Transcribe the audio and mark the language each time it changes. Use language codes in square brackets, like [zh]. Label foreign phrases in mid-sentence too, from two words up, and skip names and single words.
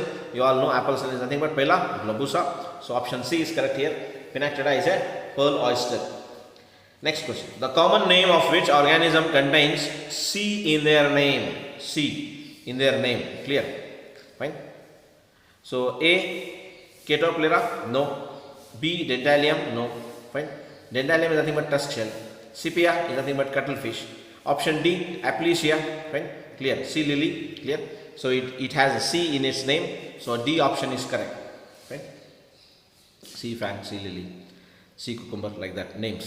[en] You all know apple snail is nothing but Phyla globosa. So option C is correct here. Pinactida is a pearl oyster. Next question. The common name of which organism contains C in their name? C in their name. Clear? Fine. So A. Catopleura? No. B. Dentalium? No. Fine. Dentalium is nothing but tusk shell. Sepia is nothing but cuttlefish. Option D. Aplysia. Fine. Clear. Sea lily. Clear. So it has a C in its name. So D option is correct. Fine. Sea fan, sea lily, sea cucumber, like that names.